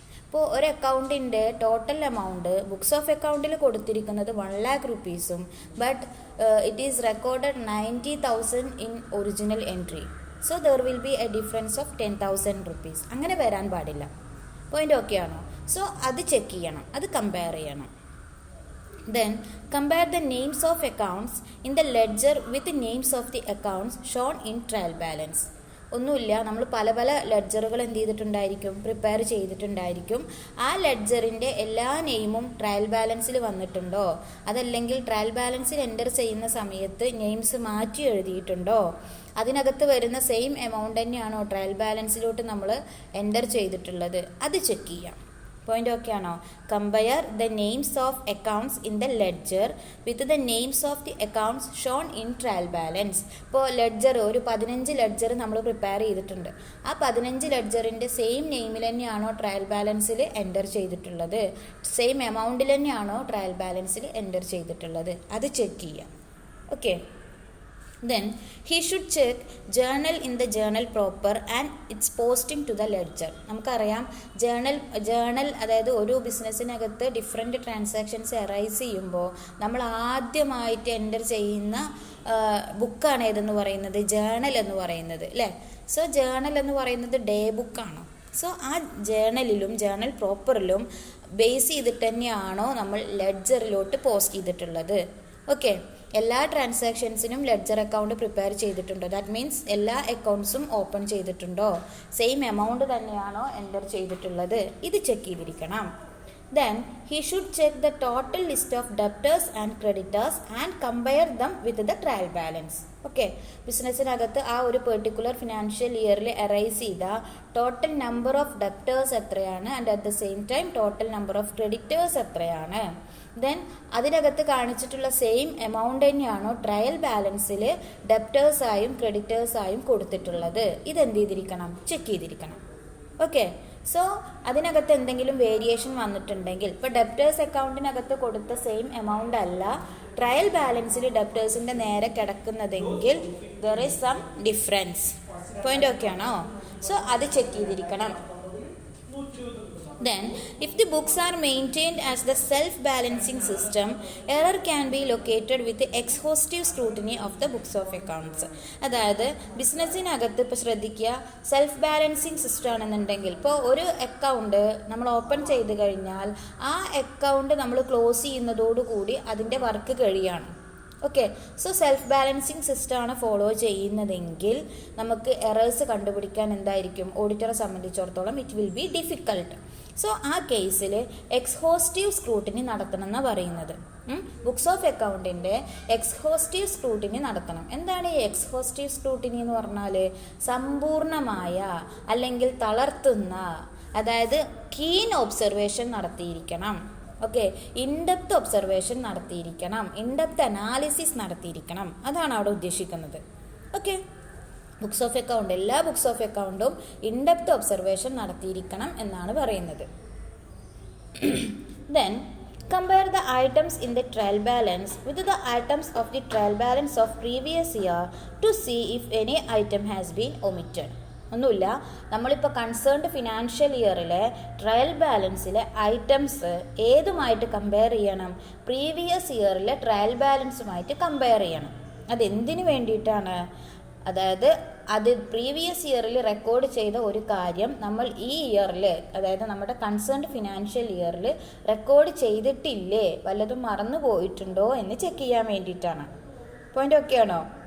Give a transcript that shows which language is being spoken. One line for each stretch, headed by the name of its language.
Malayalam: ഇപ്പോൾ ഒരു അക്കൗണ്ടിൻ്റെ ടോട്ടൽ എമൗണ്ട് ബുക്സ് ഓഫ് അക്കൗണ്ടിൽ കൊടുത്തിരിക്കുന്നത് 1 lakh rupees-ഉം
English: But it is recorded 90,000 in original entry. So there will be a difference of 10,000 rupees.
Malayalam: അങ്ങനെ വരാൻ പാടില്ല. പോയിന്റ് ഓക്കെ ആണോ? സോ അത് ചെക്ക് ചെയ്യണം, അത് കമ്പയർ ചെയ്യണം.
English: Then compare the names of accounts in the ledger with the names of the accounts shown in trial balance.
Malayalam: ഒന്നുമില്ല, നമ്മൾ പല പല ലെഡ്ജറുകൾ എന്ത് ചെയ്തിട്ടുണ്ടായിരിക്കും, പ്രിപ്പയർ ചെയ്തിട്ടുണ്ടായിരിക്കും. ആ ലെഡ്ജറിൻ്റെ എല്ലാ നെയിമും ട്രയൽ ബാലൻസിൽ വന്നിട്ടുണ്ടോ, അതല്ലെങ്കിൽ ട്രയൽ ബാലൻസിൽ എൻ്റർ ചെയ്യുന്ന സമയത്ത് നെയിംസ് മാറ്റി എഴുതിയിട്ടുണ്ടോ, അതിനകത്ത് വരുന്ന സെയിം എമൗണ്ട് തന്നെയാണോ ട്രയൽ ബാലൻസിലോട്ട് നമ്മൾ എൻ്റർ ചെയ്തിട്ടുള്ളത്, അത് ചെക്ക് ചെയ്യാം. പോയിന്റ് ഓക്കെ ആണോ?
English: Compare the names of accounts in the ledger with the names of the accounts shown in trial balance.
Malayalam: ഇപ്പോൾ ലെഡ്ജർ ഒരു 15 ലെഡ്ജർ നമ്മൾ പ്രിപ്പയർ ചെയ്തിട്ടുണ്ട്. ആ 15 ലെഡ്ജറിൻ്റെ സെയിം നെയിമിൽ തന്നെയാണോ ട്രയൽ ബാലൻസിൽ എൻ്റർ ചെയ്തിട്ടുള്ളത്, സെയിം എമൗണ്ടിൽ തന്നെയാണോ ട്രയൽ ബാലൻസിൽ എൻ്റർ ചെയ്തിട്ടുള്ളത്, അത് ചെക്ക് ചെയ്യാം. Okay.
English: Then he should check journal in the journal proper and its posting to the ledger.
Malayalam: നമുക്കറിയാം ജേണൽ അതായത് ഒരു ബിസിനസ്സിനകത്ത് ഡിഫറെൻറ്റ് ട്രാൻസാക്ഷൻസ് അറൈസ് ചെയ്യുമ്പോൾ നമ്മൾ ആദ്യമായിട്ട് എൻ്റർ ചെയ്യുന്ന ബുക്കാണ് ഏതെന്ന് പറയുന്നത്, ജേണൽ എന്ന് പറയുന്നത് അല്ലേ. സോ ജേണൽ എന്ന് പറയുന്നത് ഡേ ബുക്കാണ്. സോ ആ ജേണലിലും ജേണൽ പ്രോപ്പറിലും ബേസ് ചെയ്തിട്ട് തന്നെയാണോ നമ്മൾ ലെഡ്ജറിലോട്ട് പോസ്റ്റ് ചെയ്തിട്ടുള്ളത്. ഓക്കെ. എല്ലാ ട്രാൻസാക്ഷൻസിനും ലെഡ്ജർ അക്കൗണ്ട് പ്രിപ്പയർ ചെയ്തിട്ടുണ്ടോ, ദാറ്റ് മീൻസ് എല്ലാ അക്കൗണ്ട്സും ഓപ്പൺ ചെയ്തിട്ടുണ്ടോ, സെയിം എമൗണ്ട് തന്നെയാണോ എൻ്റർ ചെയ്തിട്ടുള്ളത്, ഇത് ചെക്ക് ചെയ്തിരിക്കണം.
English: Then he should check the total list of debtors and creditors and compare them with the trial balance.
Malayalam: Okay. ബിസിനസ്സിനകത്ത് ആ ഒരു പെർട്ടിക്കുലർ ഫിനാൻഷ്യൽ ഇയറിൽ അറൈസ് ചെയ്ത ടോട്ടൽ നമ്പർ ഓഫ് ഡെപ്റ്റേഴ്സ് എത്രയാണ്
English: and at the same time total number of creditors
Malayalam: എത്രയാണ്, then അതിനകത്ത് കാണിച്ചിട്ടുള്ള same amount തന്നെയാണോ trial ബാലൻസിൽ ഡെപ്റ്റേഴ്സായും ക്രെഡിറ്റേഴ്സായും കൊടുത്തിട്ടുള്ളത്, ഇതെന്ത് ചെയ്തിരിക്കണം, ചെക്ക് ചെയ്തിരിക്കണം. ഓക്കെ. സോ അതിനകത്ത് എന്തെങ്കിലും വേരിയേഷൻ വന്നിട്ടുണ്ടെങ്കിൽ, ഇപ്പോൾ ഡെപ്റ്റേഴ്സ് അക്കൗണ്ടിനകത്ത് കൊടുത്ത സെയിം എമൗണ്ട് അല്ല ട്രയൽ ബാലൻസിൽ ഡെപ്റ്റേഴ്സിൻ്റെ നേരെ കിടക്കുന്നതെങ്കിൽ
English: There is some difference.
Malayalam: Point okay ആണോ? സോ അത് ചെക്ക് ചെയ്തിരിക്കണം.
English: Then, if the books are maintained as the self-balancing system, error can be located with the exhaustive scrutiny of the books of accounts.
Malayalam: അതായത് ബിസിനസ്സിനകത്ത് ഇപ്പോൾ ശ്രദ്ധിക്കുക, self balancing system ആണെന്നുണ്ടെങ്കിൽ ഇപ്പോൾ ഒരു account നമ്മൾ ഓപ്പൺ ചെയ്ത് കഴിഞ്ഞാൽ ആ അക്കൗണ്ട് നമ്മൾ ക്ലോസ് ചെയ്യുന്നതോടുകൂടി അതിൻ്റെ work കഴിയാണ്. Okay. So self balancing സിസ്റ്റമാണ് ഫോളോ ചെയ്യുന്നതെങ്കിൽ നമുക്ക് എറേഴ്സ് കണ്ടുപിടിക്കാൻ എന്തായിരിക്കും, ഓഡിറ്ററെ സംബന്ധിച്ചിടത്തോളം
English: It will be difficult.
Malayalam: So ആ കേസിൽ എക്സ്ഹോസ്റ്റീവ് സ്ക്രൂട്ടിനി നടത്തണം എന്നാണ് പറയുന്നത്. ബുക്സ് ഓഫ് അക്കൗണ്ടിൻ്റെ എക്സ്ഹോസ്റ്റീവ് സ്ക്രൂട്ടിനി നടത്തണം. എന്താണ് ഈ എക്സ്ഹോസ്റ്റീവ് സ്ക്രൂട്ടിനി എന്ന് പറഞ്ഞാൽ? സമ്പൂർണമായ അല്ലെങ്കിൽ തളർത്തുന്ന, അതായത് keen observation നടത്തിയിരിക്കണം. Okay. In-depth observation നടത്തിയിരിക്കണം, in-depth analysis നടത്തിയിരിക്കണം, അതാണ് അവിടെ ഉദ്ദേശിക്കുന്നത്. ഓക്കെ. ബുക്സ് ഓഫ് അക്കൗണ്ട്, എല്ലാ ബുക്സ് ഓഫ് അക്കൗണ്ടും ഇൻഡെപ്ത് ഒബ്സർവേഷൻ നടത്തിയിരിക്കണം എന്നാണ് പറയുന്നത്.
English: Then compare the items in the trial balance with the items of the trial balance of previous year to see if any item has been omitted.
Malayalam: ഒന്നുമില്ല, നമ്മളിപ്പോൾ concerned financial ഇയറിലെ trial ബാലൻസിലെ items ഏതുമായിട്ട് compare ചെയ്യണം? Previous ഇയറിലെ trial ബാലൻസുമായിട്ട് compare ചെയ്യണം. അതെന്തിനു വേണ്ടിയിട്ടാണ്? അതായത് അത് previous ഇയറിൽ record ചെയ്ത ഒരു കാര്യം നമ്മൾ ഈ ഇയറിൽ, അതായത് നമ്മുടെ കൺസേൺഡ് ഫിനാൻഷ്യൽ ഇയറിൽ റെക്കോർഡ് ചെയ്തിട്ടില്ലേ, വല്ലതും മറന്നു പോയിട്ടുണ്ടോ എന്ന് ചെക്ക് ചെയ്യാൻ വേണ്ടിയിട്ടാണ്. പോയിന്റ് ഓക്കെ ആണോ?